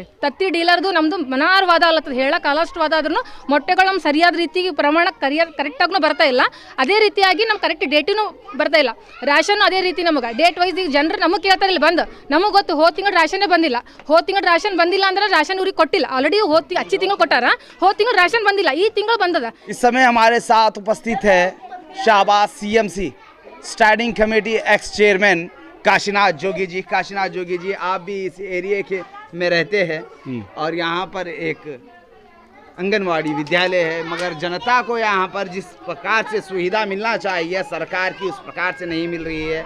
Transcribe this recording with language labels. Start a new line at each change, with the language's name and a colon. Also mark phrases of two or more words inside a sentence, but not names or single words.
Kannada: ತತ್ತಿ ಡೀಲರ್ದು ನಮ್ದು ಮನಾರ್ ವಾದ ಅಲ್ಲತ್ತದ, ಹೇಳಕ್ಕೆ ಅಷ್ಟು ವಾದ ಆದ್ರೂ ಮೊಟ್ಟೆಗಳು ನಮ್ಮ ಸರಿಯಾದ ರೀತಿಗೆ ಪ್ರಮಾಣ ಕರೆಕ್ಟಾಗೂ ಬರ್ತಾ ಇಲ್ಲ. ಅದೇ ರೀತಿಯಾಗಿ ನಮ್ಮ ಕರೆಕ್ಟ್ ಡೇಟಿನೂ ಬರ್ತಾ ಇಲ್ಲ. ರ್ಯಾಷನ್ ಅದೇ ರೀತಿ ನಮಗೆ
English: date wise
Kannada: ಈಗ ಜನರು ನಮಗೆ ಕೇಳ್ತಾರೆ ಇಲ್ಲಿ ಬಂದು. ನಮಗೆ ಗೊತ್ತು ಹೋದ ತಿಂಗಳು ರ್ಯಾಷನ್ನೇ ಬಂದಿಲ್ಲ. ಹೋದ ತಿಂಗಳು ರ್ಯಾಷನ್ ಬಂದಿಲ್ಲ ಅಂದ್ರೆ ರ್ಯಾಷನ್ ಊರಿಗೆ ಕೊಟ್ಟಿಲ್ಲ. ಆಲ್ರೆಡಿ ಹಚ್ಚಿ ತಿಂಗಳು ಕೊಟ್ಟಾರ, ಹೋದ ತಿಂಗಳು ರ್ಯಾಷನ್ ಬಂದಿಲ್ಲ, ಈ ತಿಂಗಳು ಬಂದದ.
Hindi: इस समय हमारे साथ उपस्थित है शाहबाज सीएमसी
English: standing committee ex chairman
Hindi: काशीनाथ जोगी जी। काशीनाथ जोगी जी, आप भी इस एरिया के में रहते हैं और यहाँ पर एक आंगनवाड़ी विद्यालय है, मगर जनता को यहाँ पर जिस प्रकार से सुविधा मिलना चाहिए सरकार की उस प्रकार से नहीं मिल रही है।